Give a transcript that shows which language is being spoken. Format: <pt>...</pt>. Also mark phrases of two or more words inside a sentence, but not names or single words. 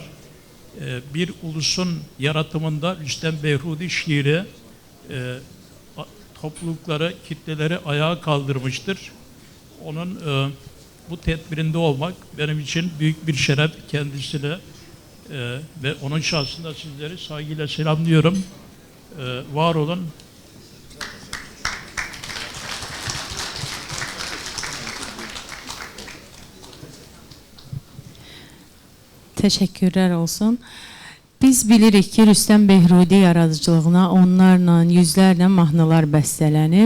<tr>Bir ulusun yaratımında Rüstem Behrudi şiiri toplulukları, kitleleri ayağa kaldırmıştır. Onun bu tedbirinde olmak benim için büyük bir şeref, kendisine ve onun şahsında sizleri saygıyla selamlıyorum. Var olun.</tr> <az>Təşəkkürlər olsun. Biz bilirik ki, Rüstem Behrudi yaradıcılığına onlarla, yüzlərlə mahnılar bəstələnib.</az>